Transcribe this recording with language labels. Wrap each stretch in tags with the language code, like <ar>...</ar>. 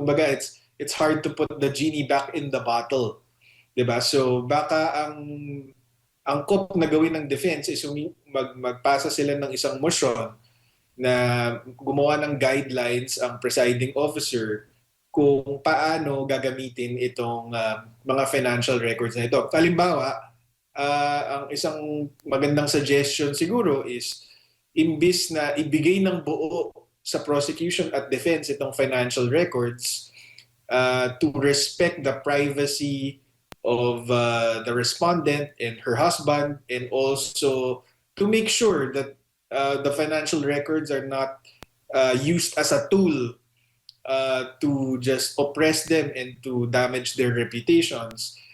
<tl>Kumbaga</tl> <en>it's hard to put the genie back in the bottle.</en> <tl>'Di ba? So baka ang angkop na gawin ng defense is magpasa sila ng isang motion na gumawa ng guidelines ang presiding officer kung paano gagamitin itong mga financial records na ito. Halimbawa, ang isang magandang suggestion siguro is imbis na ibigay ng buo sa prosecution at defense itong financial records</tl> <en>to respect the privacy of the respondent and her husband, and also to make sure that the financial records are not used as a tool to just oppress them and to damage their reputations.</en>